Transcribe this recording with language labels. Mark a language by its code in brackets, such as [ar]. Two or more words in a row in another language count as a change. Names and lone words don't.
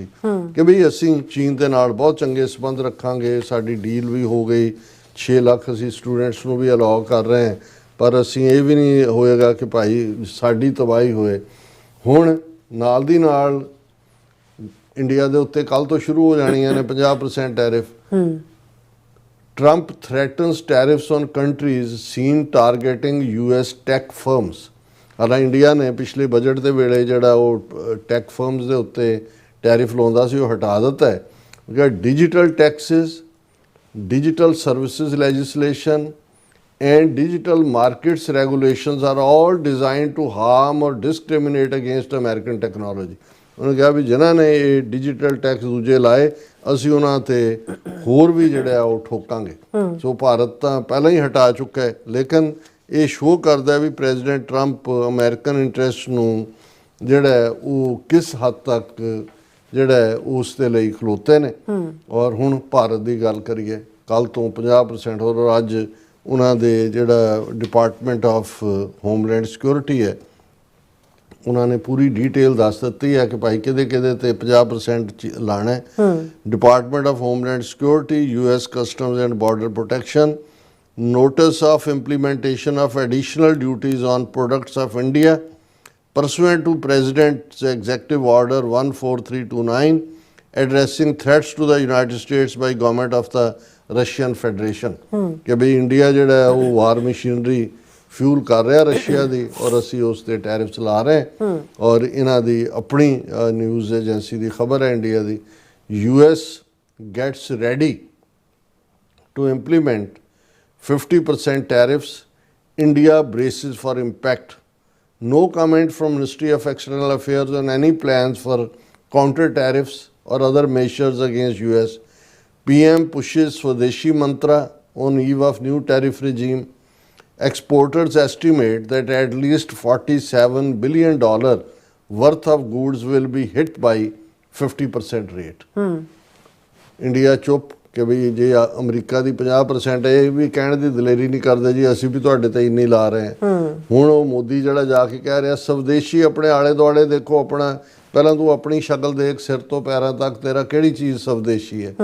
[pa] ਕਿ ਬਈ ਅਸੀਂ ਚੀਨ ਦੇ ਨਾਲ ਬਹੁਤ ਚੰਗੇ ਸੰਬੰਧ ਰੱਖਾਂਗੇ, ਸਾਡੀ ਡੀਲ ਵੀ ਹੋ ਗਈ, 6 ਲੱਖ ਅਸੀਂ ਸਟੂਡੈਂਟਸ ਨੂੰ ਵੀ ਅਲਾਉ ਕਰ ਰਹੇ ਹਾਂ, ਪਰ ਅਸੀਂ ਇਹ ਵੀ ਨਹੀਂ ਹੋਏਗਾ ਕਿ ਭਾਈ ਸਾਡੀ ਤਬਾਹੀ ਹੋਏ। ਹੁਣ ਨਾਲ ਦੀ ਨਾਲ ਇੰਡੀਆ ਦੇ ਉੱਤੇ ਕੱਲ੍ਹ ਤੋਂ ਸ਼ੁਰੂ ਹੋ ਜਾਣੀਆਂ ਨੇ 50% ਟੈਰਿਫ। [en] Trump threatens tariffs on countries seen targeting US tech firms। [pa] ਹਾਲਾਂਕਿ ਇੰਡੀਆ ਨੇ ਪਿਛਲੇ ਬਜਟ ਦੇ ਵੇਲੇ ਜਿਹੜਾ ਉਹ [en] tech firms [pa] ਦੇ ਉੱਤੇ ਟੈਰਿਫ ਲਾਉਂਦਾ ਸੀ ਉਹ ਹਟਾ ਦਿੱਤਾ ਹੈ। [en] ਕਿਉਂਕਿ digital taxes, digital services legislation and digital markets regulations are all designed to harm or discriminate against American technology। [pa] ਉਹਨੇ ਕਿਹਾ ਵੀ ਜਿਨ੍ਹਾਂ ਨੇ ਇਹ [en] digital tax [pa] ਦੂਜੇ ਲਾਏ ਅਸੀਂ ਉਹਨਾਂ ਤੇ ਹੋਰ ਵੀ ਜਿਹੜਾ ਉਹ ਠੋਕਾਂਗੇ। ਸੋ ਭਾਰਤ ਤਾਂ ਪਹਿਲਾਂ ਹੀ ਹਟਾ ਚੁੱਕਾ ਹੈ, ਲੇਕਿਨ ਇਹ ਸ਼ੋਅ ਕਰਦਾ ਵੀ [en] President Trump American interest [pa] ਨੂੰ ਜਿਹੜਾ ਉਹ ਕਿਸ ਹੱਦ ਤੱਕ ਜਿਹੜਾ ਉਸ ਦੇ ਲਈ ਖਲੋਤੇ ਨੇ। ਔਰ ਹੁਣ ਭਾਰਤ ਦੀ ਗੱਲ ਕਰੀਏ, ਕੱਲ੍ਹ ਤੋਂ 50% ਔਰ ਅੱਜ ਉਹਨਾਂ ਦੇ ਜਿਹੜਾ ਡਿਪਾਰਟਮੈਂਟ ਆਫ ਹੋਮਲੈਂਡ ਸਿਕਿਉਰਿਟੀ ਹੈ ਉਹਨਾਂ ਨੇ ਪੂਰੀ ਡਿਟੇਲ ਦੱਸ ਦਿੱਤੀ ਹੈ ਕਿ ਭਾਈ ਕਿਹਦੇ ਕਿਹਦੇ ਤੇ 50% ਲਾਣਾ ਹੈ। ਡਿਪਾਰਟਮੈਂਟ ਆਫ ਹੋਮਲੈਂਡ ਸਿਕਿਉਰਿਟੀ, US ਕਸਟਮਸ ਐਂਡ ਬਾਰਡਰ ਪ੍ਰੋਟੈਕਸ਼ਨ, [en] notice of implementation of additional duties on products of India pursuant to President's Executive Order 14329 addressing threats to the United States by government of the Russian Federation। [pa] ਕਿ ਵੀ ਇੰਡੀਆ ਜਿਹੜਾ ਉਹ [en] war machinery fuel [pa] ਕਰ ਰਿਹਾ ਰਸ਼ੀਆ ਦੀ ਔਰ ਅਸੀਂ ਉਸ ਤੇ ਟੈਰਿਫ ਲਾ ਰਹੇ ਹਾਂ। ਔਰ ਇਹਨਾਂ ਦੀ ਆਪਣੀ ਨਿਊਜ਼ ਏਜੰਸੀ ਦੀ ਖਬਰ ਹੈ ਇੰਡੀਆ ਦੀ, [en] US gets ready to implement 50% tariffs, India braces for impact। No comment from Ministry of External Affairs on any plans for counter tariffs or other measures against US। PM pushes Swadeshi mantra on eve of new tariff regime। Exporters estimate that at least $47 billion worth of goods will be hit by 50% rate। [pa] ਇੰਡੀਆ ਚੁੱਪ ਕਿ ਵੀ ਜੇ ਅਮਰੀਕਾ ਦੀ 50% ਹੈ, ਇਹ ਵੀ ਕਹਿਣ ਦੀ ਦਲੇਰੀ ਨਹੀਂ ਕਰਦੇ ਜੀ ਅਸੀਂ ਵੀ ਤੁਹਾਡੇ ਤੇ ਇੰਨੀ ਲਾ ਰਹੇ ਹਾਂ। ਹੁਣ ਉਹ ਮੋਦੀ ਜਿਹੜਾ ਜਾ ਕੇ ਕਹਿ ਰਿਹਾ ਸਵਦੇਸ਼ੀ ਆਪਣੇ ਆਲੇ ਦੁਆਲੇ ਦੇਖੋ, ਆਪਣਾ ਪਹਿਲਾਂ ਤੂੰ ਆਪਣੀ ਸ਼ਕਲ ਦੇਖ ਸਿਰ ਤੋਂ ਪੈਰਾਂ ਤੱਕ ਤੇਰਾ ਕਿਹੜੀ ਚੀਜ਼ ਸਵਦੇਸ਼ੀ ਹੈ।